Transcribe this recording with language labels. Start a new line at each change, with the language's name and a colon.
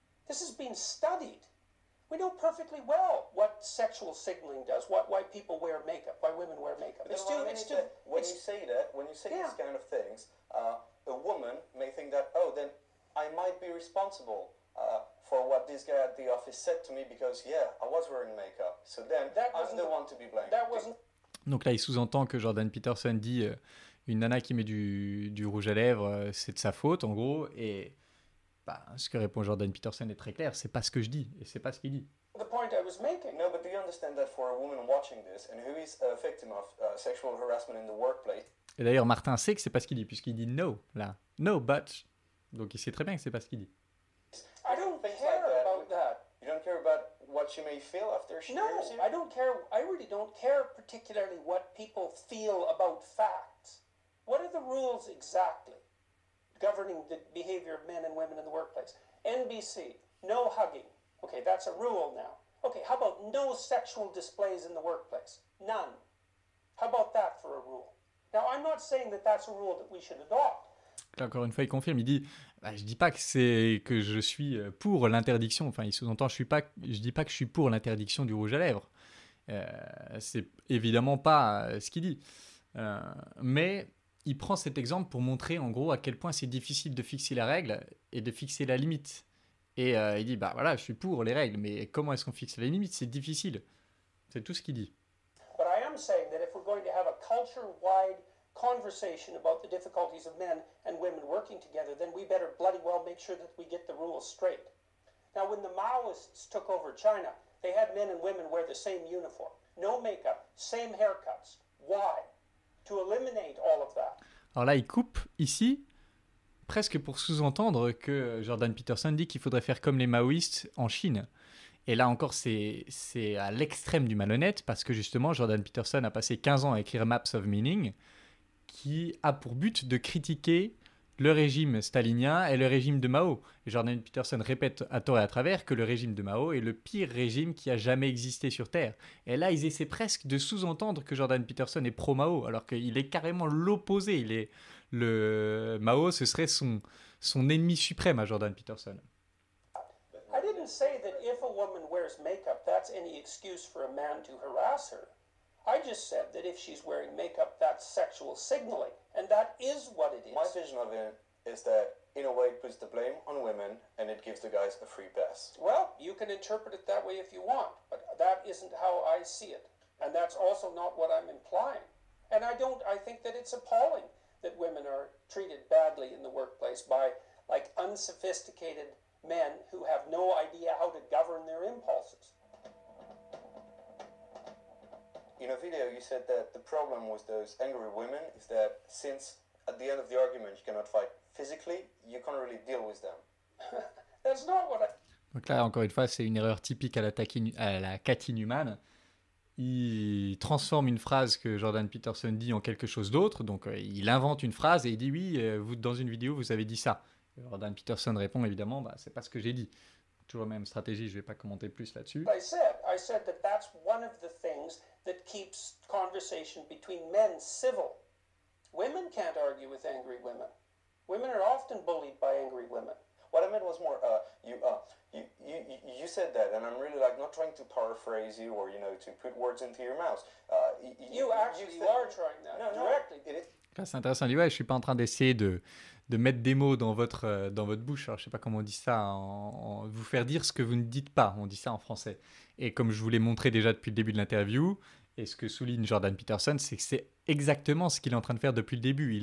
English: This has been studied. We know perfectly well what sexual signaling does, why people wear makeup, why women wear makeup. When you say these kind of things, a woman may think that, oh, then I might be responsible for what this guy at the office said to me because, yeah, I was wearing makeup. So then I'm the one to be blamed.
French: Donc là, il sous-entend que Jordan Peterson dit une nana qui met du rouge à lèvres, c'est de sa faute, en gros, et ce que répond Jordan Peterson est très clair, c'est pas ce que je dis, et c'est pas ce qu'il dit.
English: The point I was making. No, but do you understand that for a woman watching this and who is a victim of sexual harassment in the workplace?
French: Et d'ailleurs, Martin sait que c'est pas ce qu'il dit, puisqu'il dit no, là.
English: No, but.
French: Donc il sait très bien que c'est pas ce qu'il dit.
English: I don't care about that. You don't care about what she may feel after she hears you? No, I don't care. I really don't care particularly what people feel about facts. What are the rules exactly governing the behavior of men and women in the workplace? NBC, no hugging. Okay, that's a rule now. Okay, how about no sexual displays in the workplace? None. How about that for a rule? Now, I'm not saying that that's a rule that we should adopt.
French: Là, encore une fois, il confirme, il dit je dis pas que je suis pour l'interdiction, enfin il sous-entend je dis pas que je suis pour l'interdiction du rouge à lèvres. C'est évidemment pas ce qu'il dit. Mais il prend cet exemple pour montrer en gros à quel point c'est difficile de fixer la règle et de fixer la limite. Et il dit voilà, je suis pour les règles, mais comment est-ce qu'on fixe la limite? C'est difficile. C'est tout ce qu'il dit.
English: But I am saying that if we're going to have a culture-wide conversation about the difficulties of men and women working together, then we better bloody well make sure that we get the rules straight. Now, when the Maoists took over China, they had men and women wear the same uniform, no makeup, same haircuts. Why? To eliminate all of that.
French: Alors là, il coupe ici, presque pour sous-entendre que Jordan Peterson dit qu'il faudrait faire comme les maoïstes en Chine. Et là encore, c'est à l'extrême du malhonnête, parce que justement, Jordan Peterson a passé 15 ans à écrire Maps of Meaning, qui a pour but de critiquer le régime stalinien et le régime de Mao. Et Jordan Peterson répète à tort et à travers que le régime de Mao est le pire régime qui a jamais existé sur Terre. Et là, ils essaient presque de sous-entendre que Jordan Peterson est pro-Mao, alors qu'il est carrément l'opposé. Mao, ce serait son ennemi suprême à Jordan Peterson.
English: I didn't say that if a woman wears makeup, that's any excuse for a man to harass her. I just said that if she's wearing makeup, that's sexual signaling, and that is what it is. My vision of it is that, in a way, it puts the blame on women and it gives the guys a free pass. Well, you can interpret it that way if you want, but that isn't how I see it, and that's also not what I'm implying. And I think that it's appalling that women are treated badly in the workplace by, like, unsophisticated men who have no idea how to govern their impulses. In a video, you said that the problem with those angry women is that since at the end of the argument you cannot find physically, you can't really deal with them. That's not what I...
French: Donc là, encore une fois, c'est une erreur typique à la Cathy Newman. Il transforme une phrase que Jordan Peterson dit en quelque chose d'autre. Donc, il invente une phrase et il dit « Oui, vous, dans une vidéo, vous avez dit ça ». Jordan Peterson répond évidemment « C'est pas ce que j'ai dit ». Toujours la même stratégie, je vais pas commenter plus là-dessus.
English: I said that that's one of the things that keeps conversation between men civil. Women can't argue with angry women. Women are often bullied by angry women. What I meant was more, you said that, and I'm really like not trying to paraphrase you or to put words into your mouth. You are trying that directly.
French: Là, c'est intéressant. Il dit, ouais, je suis pas en train d'essayer de mettre des mots dans votre bouche. Alors, je sais pas comment on dit ça, vous faire dire ce que vous ne dites pas. On dit ça en français. Et comme je vous l'ai montré déjà depuis le début de l'interview, et ce que souligne Jordan Peterson, c'est que c'est exactement ce qu'il est en train de faire depuis le début.